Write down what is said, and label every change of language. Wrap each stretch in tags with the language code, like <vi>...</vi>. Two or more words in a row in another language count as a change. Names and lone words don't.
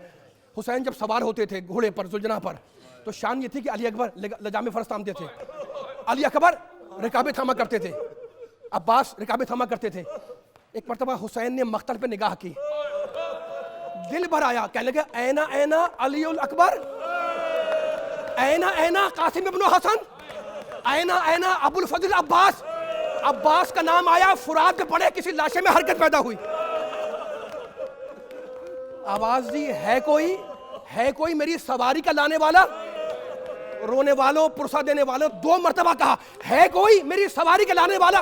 <ur>حسین جب سوار ہوتے تھے گھوڑے پر ذوالجناح پر تو شان یہ تھی کہ علی اکبر لجام فرس تھامتے تھے، علی اکبر رکابیں تھاما کرتے تھے، عباس رکابیں تھاما کرتے تھے. ایک مرتبہ حسین نے مقتل پہ نگاہ کی، دل بھر آیا، کہنے لگا</ur> <ar>اینا اینا علی الاکبر، اینا اینا قاسم ابن حسن، اینا اینا ابو الفضل عباس.</ar> <ur>عباس کا نام آیا، فرات پہ پڑے، کسی لاشے میں حرکت پیدا ہوئی. آواز دی، ہے کوئی میری سواری کا لانے والا؟ رونے والوں، پرسہ دینے والوں، 2 مرتبہ کہا ہے کوئی میری سواری کا لانے والا.</ur>